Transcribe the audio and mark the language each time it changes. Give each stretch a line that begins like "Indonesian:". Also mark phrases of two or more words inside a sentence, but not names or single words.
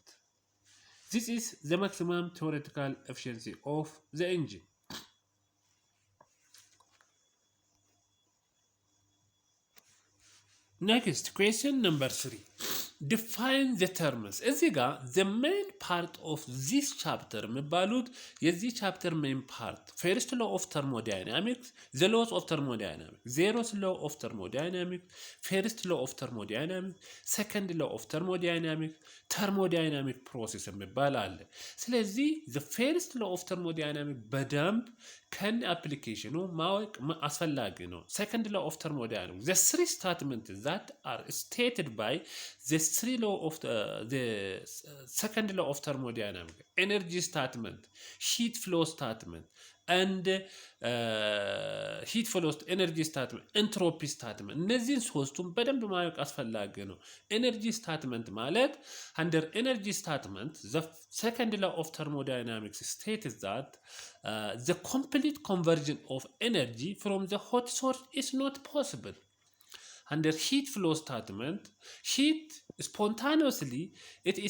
English: This is the maximum theoretical efficiency of the engine. Next, question number 3. Define the terms.
Amharic: እዚህ ጋር
English: the main part of this chapter
Amharic: የሚባሉት የዚህ
English: chapter main part first law of thermodynamics, the laws of thermodynamics, zeroth law of thermodynamics, first law of thermodynamics, second law of thermodynamics, thermodynamic process
Amharic: የሚባል አለ። ስለዚህ
English: the first law of thermodynamics
Amharic: በደንብ ከን አፕሊኬሽኑ ማወቅ አስፈላጊ ነው
English: second law of thermodynamics the three statements that are stated by the second law of thermodynamics energy statement heat flow statement and heat flow energy statement entropy statement
Amharic: እነዚህን ሶስቱን በደንብ ማወቅ አስፈላጊ ነው
English: energy statement ማለት under energy statement the second law of thermodynamics states that the complete conversion of energy from the hot source is not possible under heat flow statement heat spontaneously it is